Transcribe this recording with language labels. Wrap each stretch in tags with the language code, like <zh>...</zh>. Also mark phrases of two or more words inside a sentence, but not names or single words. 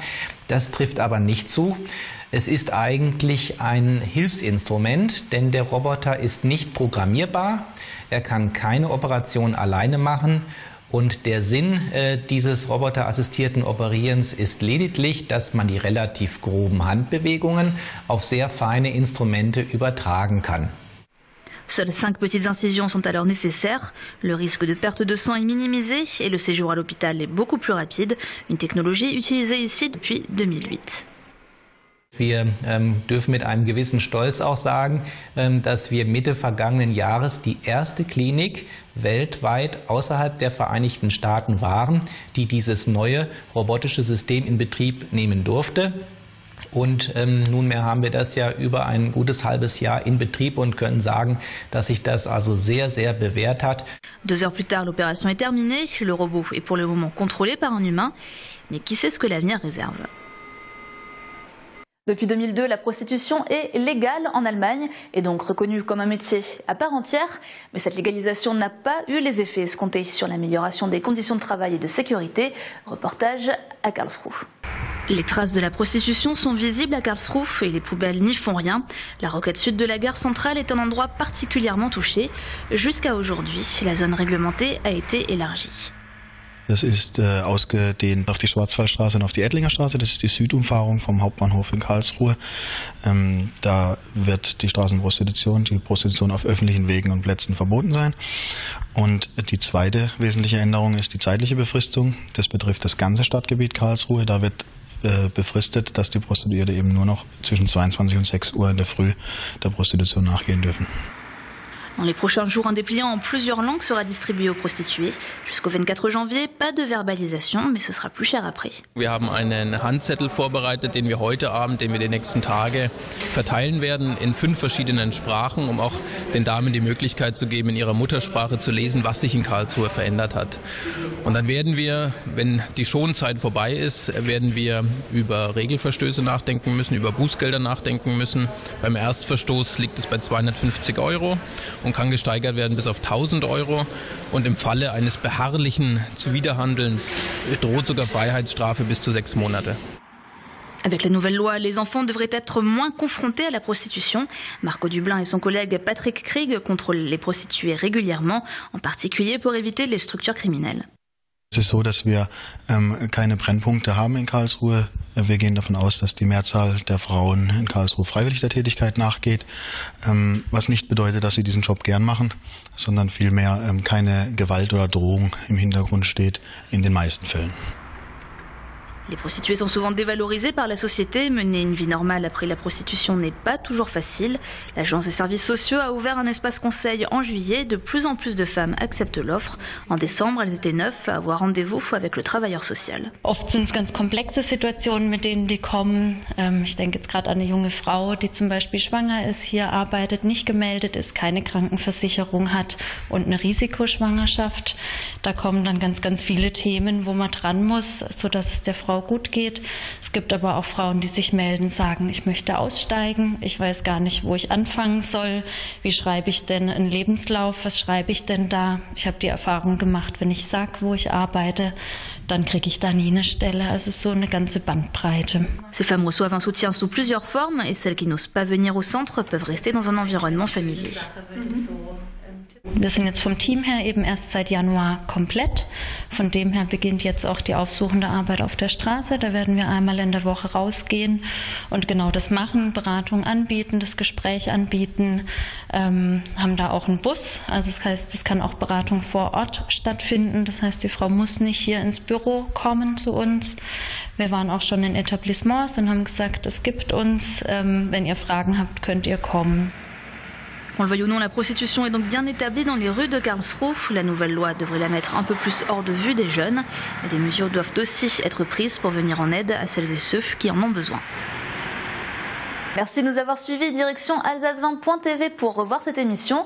<de>Das trifft aber nicht zu. Es ist eigentlich ein Hilfsinstrument, denn der Roboter ist nicht programmierbar. Er kann keine Operation alleine machen. Und der Sinn dieses roboterassistierten Operierens ist lediglich, dass man die relativ groben Handbewegungen auf sehr feine Instrumente übertragen kann.</de> <fr>Seules 5 petites incisions sont alors nécessaires. Le risque de perte de sang est minimisé et le séjour à l'hôpital est beaucoup plus rapide. Une technologie utilisée ici depuis 2008.</fr> <de>Wir dürfen mit einem gewissen Stolz auch sagen, dass wir Mitte vergangenen Jahres die erste Klinik weltweit außerhalb der Vereinigten Staaten waren, die dieses neue robotische System in Betrieb nehmen durfte. Und nunmehr haben wir das ja über ein gutes halbes Jahr in Betrieb und können sagen, dass sich das also sehr, sehr bewährt hat.</de> <fr>2 heures plus tard, l'opération est terminée. Le robot est pour le moment contrôlé par un humain. Mais qui sait ce que l'avenir réserve? Depuis 2002, la prostitution est légale en Allemagne et donc reconnue comme un métier à part entière. Mais cette légalisation n'a pas eu les effets escomptés sur l'amélioration des conditions de travail et de sécurité. Reportage à Karlsruhe. Les traces de la prostitution sont visibles à Karlsruhe et les poubelles n'y font rien. La rocade sud de la gare centrale est un endroit particulièrement touché. Jusqu'à aujourd'hui, la zone réglementée a été élargie.</fr> <de>Das ist ausgedehnt auf die Schwarzwaldstraße und auf die Ettlinger Straße. Das ist die Südumfahrung vom Hauptbahnhof in Karlsruhe. Da wird die Straßenprostitution, die Prostitution auf öffentlichen Wegen und Plätzen verboten sein. Und die zweite wesentliche Änderung ist die zeitliche Befristung. Das betrifft das ganze Stadtgebiet Karlsruhe. Da wird befristet, dass die Prostituierte eben nur noch zwischen 22 und 6 Uhr in der Früh der Prostitution nachgehen dürfen.</de> <fr>Dans les prochains jours, un dépliant en plusieurs langues sera distribué aux prostituées. Jusqu'au 24 janvier, pas de verbalisation, mais ce sera plus cher après.</fr> <de>Wir haben einen Handzettel vorbereitet, den wir heute Abend, den wir die nächsten Tage verteilen werden in 5 verschiedenen Sprachen, um auch den Damen die Möglichkeit zu geben, in ihrer Muttersprache zu lesen, was sich in Karlsruhe verändert hat. Und dann werden wir, wenn die Schonzeit vorbei ist, werden wir über Regelverstöße nachdenken müssen, über Bußgelder nachdenken müssen. Beim Erstverstoß liegt es bei 250 € und kann gesteigert werden bis auf 1.000 €. Und im Falle eines beharrlichen Zuwiderhandelns droht sogar Freiheitsstrafe bis zu 6 Monate.</de> <fr>Avec la nouvelle loi, les enfants devraient être moins confrontés à la prostitution. Marco Dublin et son collègue Patrick Krieg contrôlent les prostituées régulièrement, en particulier pour éviter les structures criminelles.</fr> <de>Es ist so, dass wir keine Brennpunkte haben in Karlsruhe. Wir gehen davon aus, dass die Mehrzahl der Frauen in Karlsruhe freiwillig der Tätigkeit nachgeht, was nicht bedeutet, dass sie diesen Job gern machen, sondern vielmehr keine Gewalt oder Drohung im Hintergrund steht in den meisten Fällen.</de> <fr>Les prostituées sont souvent dévalorisées par la société. Mener une vie normale après la prostitution n'est pas toujours facile. L'Agence des services sociaux a ouvert un espace conseil en juillet. De plus en plus de femmes acceptent l'offre. En décembre, elles étaient 9 à avoir rendez-vous avec le travailleur social.</fr> <de>Oft sind es ganz komplexe Situationen, mit denen die kommen. Ich denke jetzt gerade an eine junge Frau, die zum Beispiel schwanger ist, hier arbeitet, nicht gemeldet ist, keine Krankenversicherung hat und eine Risikoschwangerschaft. Da kommen dann ganz viele Themen, wo man dran muss, sodass es der Frau gut geht. Es gibt aber auch Frauen, die sich melden, sagen, ich möchte aussteigen, ich weiß gar nicht, wo ich anfangen soll, wie schreibe ich denn einen Lebenslauf, was schreibe ich denn da? Ich habe die Erfahrung gemacht, wenn ich sage, wo ich arbeite, dann kriege ich da nie eine Stelle, also so eine ganze Bandbreite.</de> <fr>Ces femmes reçoivent un soutien sous plusieurs formes et celles qui n'osent pas venir au centre peuvent rester dans un environnement familier.</fr> <de>Wir sind jetzt vom Team her eben erst seit Januar komplett. Von dem her beginnt jetzt auch die aufsuchende Arbeit auf der Straße. Da werden wir einmal in der Woche rausgehen und genau das machen, Beratung anbieten, das Gespräch anbieten, haben da auch einen Bus. Also das heißt, es kann auch Beratung vor Ort stattfinden. Das heißt, die Frau muss nicht hier ins Büro kommen zu uns. Wir waren auch schon in Etablissements und haben gesagt, es gibt uns, wenn ihr Fragen habt, könnt ihr kommen.</de> <fr>On le veuille ou non, la prostitution est donc bien établie dans les rues de Karlsruhe. La nouvelle loi devrait la mettre un peu plus hors de vue des jeunes. Mais des mesures doivent aussi être prises pour venir en aide à celles et ceux qui en ont besoin. Merci de nous avoir suivis. Direction alsace20.tv pour revoir cette émission.</fr>